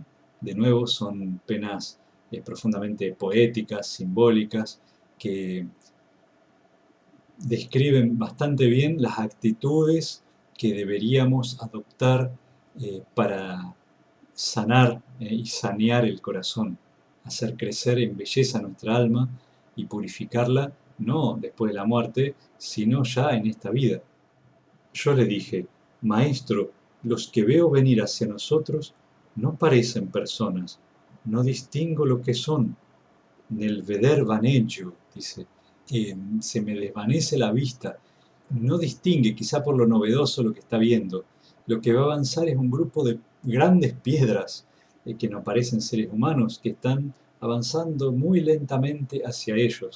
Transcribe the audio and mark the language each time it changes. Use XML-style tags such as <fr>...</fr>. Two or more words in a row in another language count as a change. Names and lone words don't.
<es>De nuevo, son penas profundamente poéticas, simbólicas, que describen bastante bien las actitudes que deberíamos adoptar para sanar y sanear el corazón, hacer crecer en belleza nuestra alma y purificarla no después de la muerte, sino ya en esta vida. Yo le dije, Maestro, los que veo venir hacia nosotros no parecen personas, no distingo lo que son.</es> <it>Nel veder vaneggio,</it> <es>dice, se me desvanece la vista, no distingue, quizá por lo novedoso lo que está viendo. Lo que va a avanzar es un grupo de grandes piedras que no parecen seres humanos, que están avanzando muy lentamente hacia ellos.</es>